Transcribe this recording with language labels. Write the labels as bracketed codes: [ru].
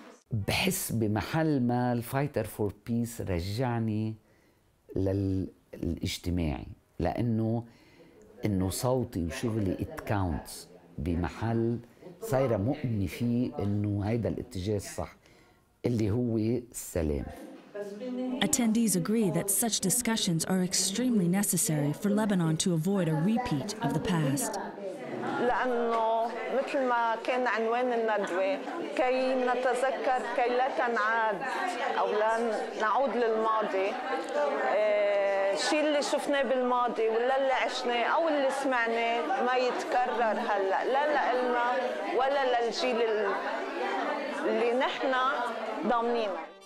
[ar] بحس بمحل ما الفايتر فور بيس رجعني للاجتماعي، لانه صوتي وشغلي [en] accounts [ar] بمحل صايره مؤمنه فيه انه هيدا الاتجاه الصح اللي هو السلام. [en] Attendees agree that such discussions are extremely necessary for Lebanon to avoid a repeat of the past. [ar] لأنه مثل ما كان عنوان الندوة، كي نتذكر كي لا تنعاد أو لا نعود للماضي، الشيء اللي شفناه بالماضي ولا اللي عشناه أو اللي سمعناه ما يتكرر هلا، لا لنا ولا للجيل اللي نحن ضامنينه.